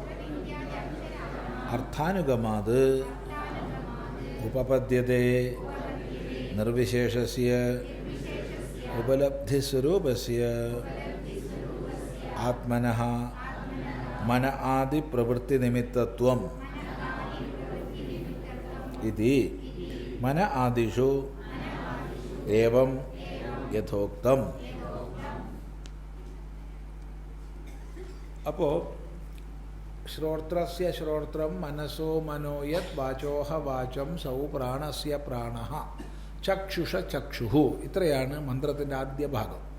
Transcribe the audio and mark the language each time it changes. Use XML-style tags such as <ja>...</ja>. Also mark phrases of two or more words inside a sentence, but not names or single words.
<sa>अर्थानुगमात् उपपद्यते निर्विशेषस्य उपलब्धिस्वरूपस्य आत्मनः मन आदि प्रवृत्तिनिमित्तत्वम् इति मन आदिषु एवं यथोक्तम्। അപ്പോൾ ശ്രോത്രസ്യ ശ്രോത്രം മനസോ മനോ യത് വാചോഹ വാചം സൗ പ്രാണസ്യ പ്രാണഃ ചക്ഷുഷ ചക്ഷുഹു.</sa> <ml>ഇത്രയാണ് മന്ത്രത്തിൻ്റെ ആദ്യ ഭാഗം.</ml>